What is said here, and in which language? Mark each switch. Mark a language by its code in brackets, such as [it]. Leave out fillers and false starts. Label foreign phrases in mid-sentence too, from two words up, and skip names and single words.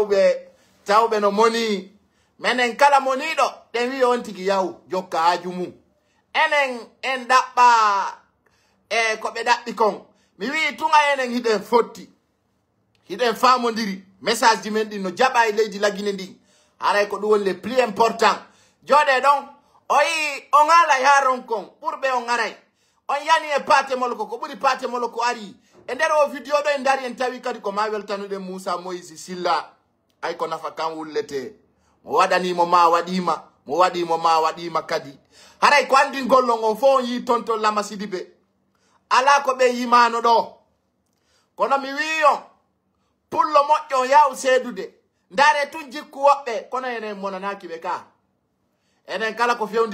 [ff] tawbe no moni menen kala monido den wi on tigi yaw jokka hajumu enen en dabba ko be dabbi kon mi wi tunga enen hiden fotti hiden famondiri message men din no jaba e leydi lagine ndi haray ko dum le [fr] plus important [ff] jode don oyi on ala yaron kon burbe on ngaray on yani e pate molko ko buri pate molko ari e der o video do en dari en tawi kadi ko ma weltanude Moussa Moïse Silla ay ko nafa kan wullete mo wadani mo ma wadima mo wadi mo ma wadima kadi haray ko andi gollo ngon fo yi tonto Lama Sidibe ala ko be yimano do kono mi wiyo pullo moƴƴo yaw sedude ndare tun jikku wobbe kono enen monanaki be ka enen kala ko fewndi